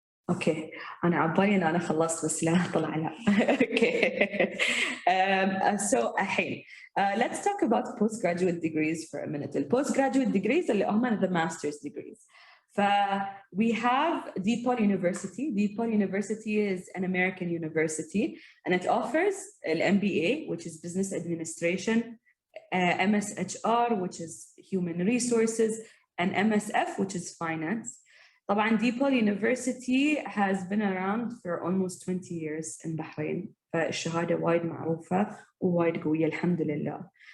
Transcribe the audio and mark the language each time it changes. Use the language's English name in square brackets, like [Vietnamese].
[Arabic] Okay, أنا عبالي إن أنا خلصت بس لا طلع لا. [English] Okay. So [Arabic] الحين [English] let's talk about postgraduate degrees for a minute. The postgraduate degrees [Arabic] اللي هم [English] the master's degrees. We have DePaul University. DePaul University is an American university, and it offers an MBA, which is Business Administration, MSHR, which is Human Resources, and MSF, which is Finance. طبعا DePaul University has been around for almost 20 years in Bahrain. [Arabic] فالشهادة وايد معروفة ووايد قوية الحمد لله.